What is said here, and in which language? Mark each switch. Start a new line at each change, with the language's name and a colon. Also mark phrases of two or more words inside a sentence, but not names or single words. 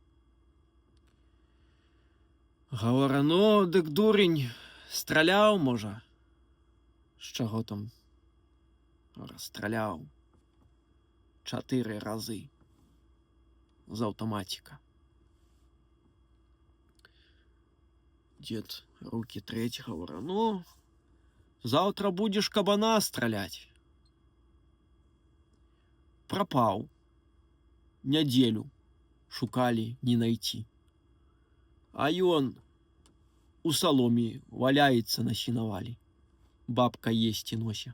Belarusian: Гавара, ну, дык дурень, страляў, можа? З чаго там? Расстраляў 4 разы з аўтаматіка.
Russian: Дед руки трэць, гавара, ну, завтра будешь кабана стралять.
Belarusian: Пропаў. Нядзелю шукалі, не найти. А ён у саломе валяецца на сенавалі. Бабка есці нося.